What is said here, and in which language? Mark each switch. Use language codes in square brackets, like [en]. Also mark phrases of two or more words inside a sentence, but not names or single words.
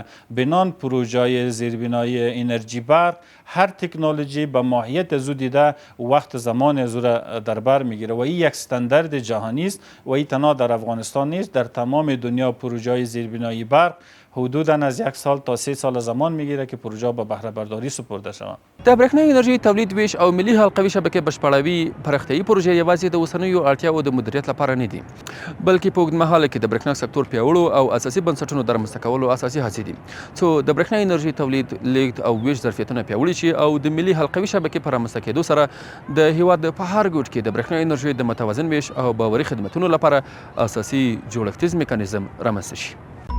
[fa] بنان پروژه زیربنای انرژی برق هر تکنولوژی به ماهیت زو دیده وقت زمان زور در بر میگیره و این یک استاندارد جهانی است و این تنها در افغانستان نیست، در تمام دنیا پروژه زیربنای برق حدوداً از 1 سال تا 3 سال زمان میگیره که پروژه به بهره برداری سپرده شود. [ps] د برېښنا انرژي تولید ویش او ملي حلقوي شبکې بشپړوي پراختیایي پروژې یوازې د اوسنیو اړتیاوو د مدیریت لپاره نه دي، بلکې په اوږدمهاله کې د برېښنا سکتور پیاوړو او اساسي بنسټونو د رامنځته کولو اساسي هڅې دي څو د برېښنا انرژي تولید، لیږد او ویش ظرفیتونه پیاوړي شي او د ملي حلقوي شبکې په رامنځته کېدو سره د هیواد په هر ګوټ کې د برېښنا انرژي د متوازن ویش او باوري خدمتونو لپاره اساسي جوړښتیز میکانیزم رامنځته شي.